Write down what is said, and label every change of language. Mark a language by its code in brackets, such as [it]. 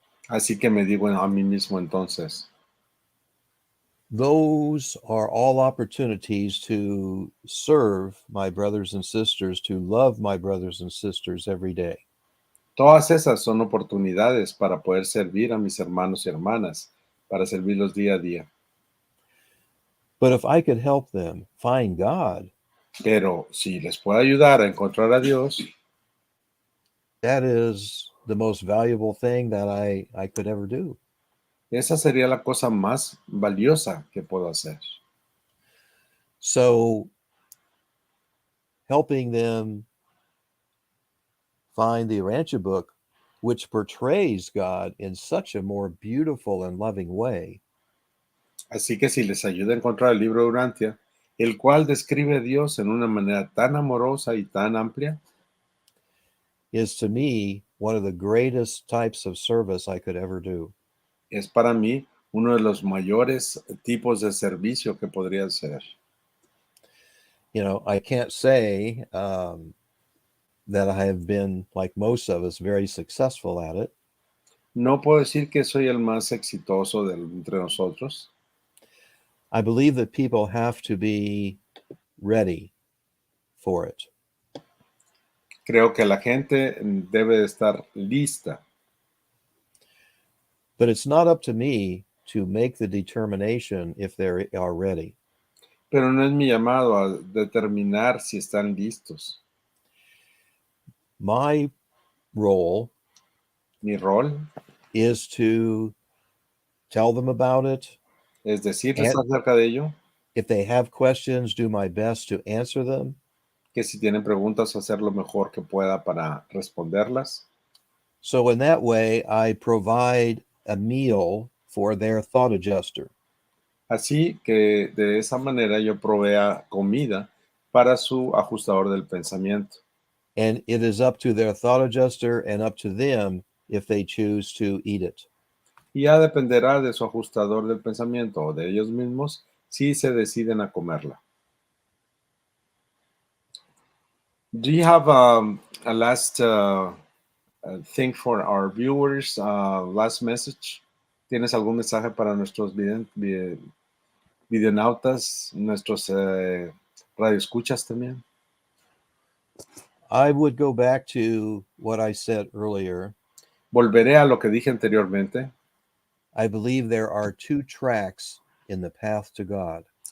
[es] Así que me digo a mí mismo entonces, [en] those are all opportunities to serve my brothers and sisters, to love my brothers and sisters every day. [es] todas esas son oportunidades para poder servir a mis hermanos y hermanas, para servirlos día a día. [en] But if I could help them find God, [es] Pero si les puedo ayudar a encontrar a Dios, [en] that is the most valuable thing that I could ever do. [es] esa sería la cosa más valiosa que puedo hacer. [en] So helping them find the Urantia book, which portrays God in such a more beautiful and loving way, [es] Así que si les ayuda a encontrar el libro de Urantia, el cual describe a Dios en una manera tan amorosa y tan amplia, [en] is to me one of the greatest types of service I could ever do. [es] es para mí uno de los mayores tipos de servicio que podría hacer. [en] You know, I can't say that I have been, like most of us, very successful at it. [es] No puedo decir que soy el más exitoso entre nosotros. [en] I believe that people have to be ready for it. [es] Creo que la gente debe de estar lista, [en] But it's not up to me to make the determination if they are ready. [es] pero no es mi llamado a determinar si están listos. [en] My role [es] Mi rol [en] is to tell them about it. [es] es decirles [en] And [es] acerca de ello, [en] if they have questions, do my best to answer them. [es] que si tienen preguntas, hacer lo mejor que pueda para responderlas. [en] So in that way, I provide a meal for their thought adjuster. [es] Así que de esa manera yo provea comida para su ajustador del pensamiento. [en] And it is up to their thought adjuster and up to them if they choose to eat it. [es] Y ya dependerá de su ajustador del pensamiento o de ellos mismos si se deciden a comerla. [en] Do you have a last thing for our viewers, last message? [es] ¿Tienes algún mensaje para nuestros videonautas, nuestros radioescuchas también? [en] I would go back to what I said earlier. [es] Volveré a lo que dije anteriormente. [en] I believe there are two tracks in the path to God.